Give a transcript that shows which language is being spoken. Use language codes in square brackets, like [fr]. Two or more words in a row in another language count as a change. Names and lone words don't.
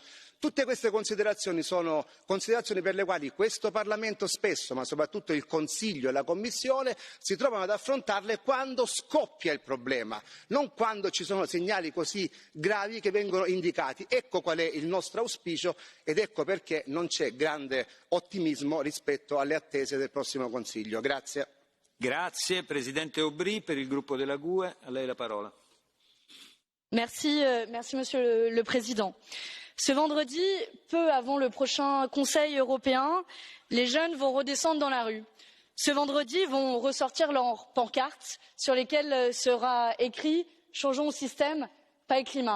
[it] Tutte queste considerazioni sono considerazioni per le quali questo Parlamento spesso, ma soprattutto il Consiglio e la Commissione, si trovano ad affrontarle quando scoppia il problema, non quando ci sono segnali così gravi che vengono indicati. Ecco qual è il nostro auspicio ed ecco perché non c'è grande ottimismo rispetto alle attese del prossimo Consiglio. Grazie. Grazie. Presidente Aubry per il gruppo della GUE, a lei la parola. [fr] Merci, Monsieur le Président. Ce vendredi, peu avant le prochain Conseil européen, les jeunes vont redescendre dans la rue. Ce vendredi, ils vont ressortir leurs pancartes sur lesquelles sera écrit « Changeons le système, pas le climat ».